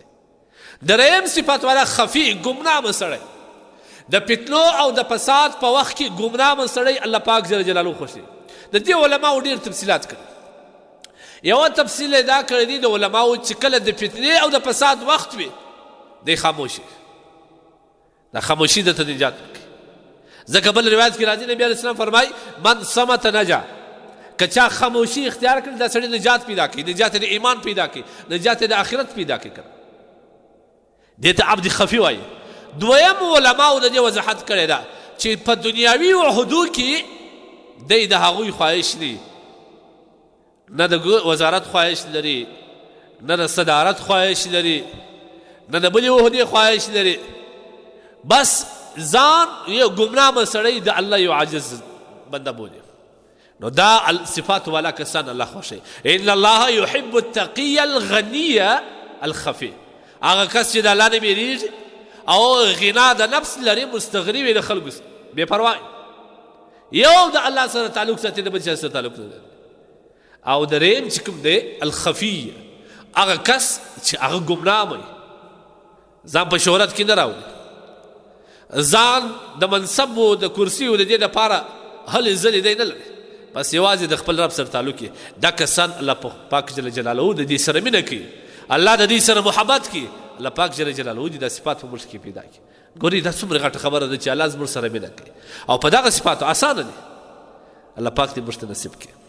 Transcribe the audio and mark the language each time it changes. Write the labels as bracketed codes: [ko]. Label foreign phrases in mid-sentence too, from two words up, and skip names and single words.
[ps] دریم صفت والا خفي ګمنامه سړی د فتنو او د فساد په وخت کې ګمنامه سړی الله پاک [ar] جل جلاله [ps] خوښوي. د دې علماو ډېر تفصیلات کړي. یو تفصیل دا کړی دی د علماو چې کله د فتنې او د فساد وخت وي دی خاموشي دا خاموشي د ته نجات ورکوي. ځکه بل روایت کې راځي نبي [ar] علیه السلام [ps] فرمایي [ar] من صمت نجا. [ps] که چا خاموشي اختیار کړي دا سړی نجات پیدا کوي نجات د ایمان پیدا کوي نجات د آخرت پیدا کوي. دې ته [ar] عبد خفي [ps] وایي. دویم علماو د دې وضاحت کړی ده چې په دنیاوي عهدو کې دی د هغوی خواهش دی نه د وزارت خواهش لري نه د صدارت خواهش لري نه د بلې عهدې خواهش لري. بس ځان یو ګمنامه سړی د الله یو عاجز بنده بولي. نو دا صفات والا کسان الله خوښوي. [ar] ان الله يحب التقي الغني الخفي. [ps] هغه کس چې د الله نه بیریږي او غنا د نفس لري مستغني وي د خلکو بې پروا یو د الله سره تعلق ساتي د بل چا سره تعلق نه لري او دریم چې کوم دی الخفي هغه کس چې هغه ګمنام وي ځان په شهرت کې نه راوړي ځان د منصب او د کرسي او د دې لپاره هلې ځلې دی نه لري بس یوازې د خپل رب سره تعلق یې دا کسان الله پاک [ar] جل جلاله [ps] د دې سره مینه کوي الله د دې سره محبت کوي الله پاک [ar] جل جلاله [ps] دې د صفات په ملک کې پیدا کړي ګوري دا څومره غټه خبره ده چې الله زموږ سره مینه کوي او په دغه صفاتو اسانه دي الله پاک دې موږ ته نصیب کړي